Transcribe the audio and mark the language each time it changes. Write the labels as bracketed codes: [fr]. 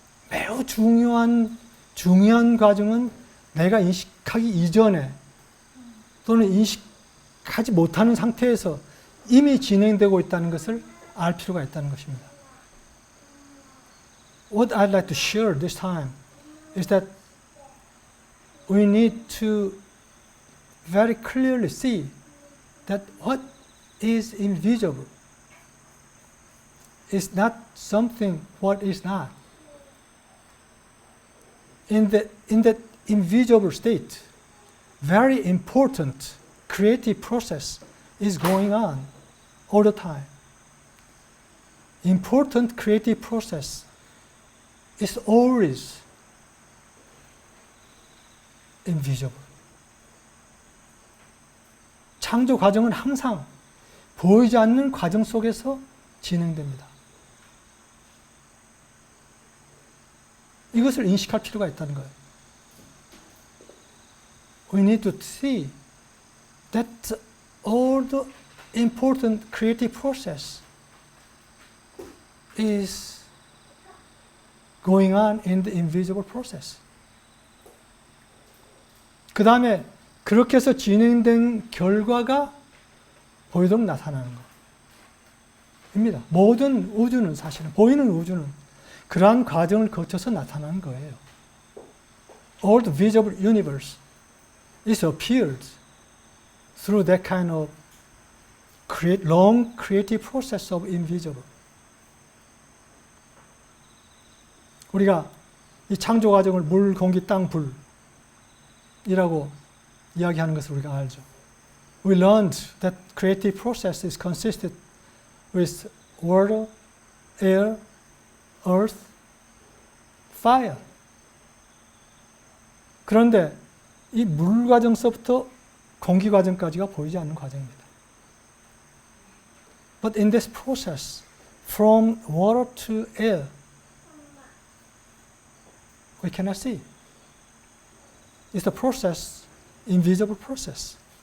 [ko] 매우 중요한 과정은 내가 인식하기 이전에 또는 인식하지 못하는 상태에서 이미 진행되고 있다는 것을 알 필요가 있다는 것입니다. [en] What I'd like to share this time is that we need to very clearly see that what is invisible is not something what is not. In that invisible state, very important creative process is going on all the time. Important creative process is always invisible. [ko] 창조 과정은 항상 보이지 않는 과정 속에서 진행됩니다. 이것을 인식할 필요가 있다는 거예요. [en] We need to see that all the important creative process is going on in the invisible process. [ko] 그 다음에 그렇게 해서 진행된 결과가 보이도록 나타나는 겁니다. 모든 우주는 사실은, 보이는 우주는 그러한 과정을 거쳐서 나타나는 거예요. [en] All the visible universe is appeared through that kind of long creative process of invisible. [ko] 우리가 이 창조 과정을 물, 공기, 땅, 불이라고 이야기하는 것을 우리가 알죠. [en] We learned that creative process is consisted with water, air, earth, fire. [ko] 그런데 이 물 과정서부터 공기 과정까지가 보이지 않는 과정입니다. [en] But in this process, from water to air, we cannot see. It's a process, invisible process.